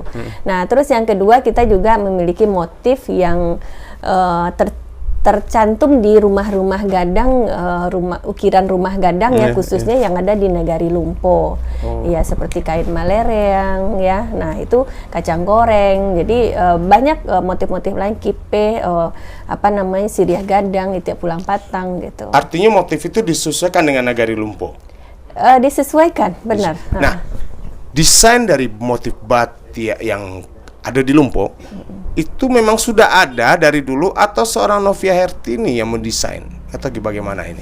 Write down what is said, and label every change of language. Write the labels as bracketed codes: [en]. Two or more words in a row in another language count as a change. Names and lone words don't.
[id] Nah, terus yang kedua kita juga memiliki motif yang tercantum di rumah-rumah gadang, ukiran rumah gadang ya khususnya yang ada di Nagari Lumpo. Ya seperti kain malereng ya. Nah, itu kacang goreng. Jadi banyak motif-motif lain, kipe, siriah gadang, itiak pulang patang gitu. Artinya motif itu disesuaikan dengan Nagari Lumpo. Disesuaikan, benar. Nah, desain dari motif batik yang ada di Lumpo itu memang sudah ada dari dulu atau seorang Novia Hertini yang mendesain atau bagaimana ini?